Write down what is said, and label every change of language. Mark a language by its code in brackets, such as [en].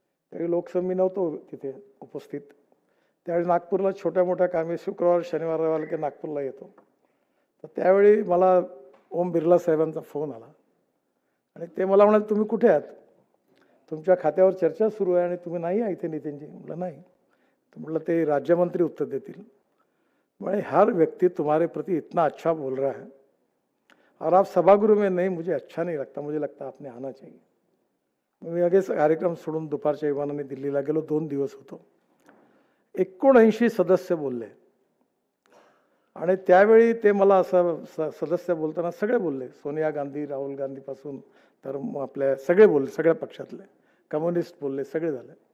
[mr] त्यावेळी लोकसभा मी नव्हतो तिथे उपस्थित. त्यावेळी नागपूरला छोट्या मोठ्या कामी शुक्रवार, शनिवार, रविवार की नागपूरला येतो. तर त्यावेळी मला ओम बिर्ला साहेबांचा फोन आला आणि ते मला म्हणाले, तुम्ही कुठे आहात? तुमच्या खात्यावर चर्चा सुरू आहे आणि तुम्ही नाही आहे इथे नितीनजी. म्हटलं नाही. तर म्हटलं ते राज्यमंत्री उत्तर देतील. म्हणे [hi] हर व्यक्ति तुम्हारे प्रति इतना अच्छा बोल रहा है और आप सभागृह में नहीं, मुझे अच्छा नहीं लगता, मुझे लगता आपने आना चाहिए. [mr] मी लगेच कार्यक्रम सोडून दुपारच्या विमानाने दिल्लीला गेलो. 2 दिवस होतो. 79 सदस्य बोलले आणि त्यावेळी ते मला असं सदस्य बोलताना सगळे बोलले, सोनिया गांधी, राहुल गांधीपासून तर आपल्या सगळे बोलले, सगळ्या पक्षातले कम्युनिस्ट बोलले, सगळे झाले.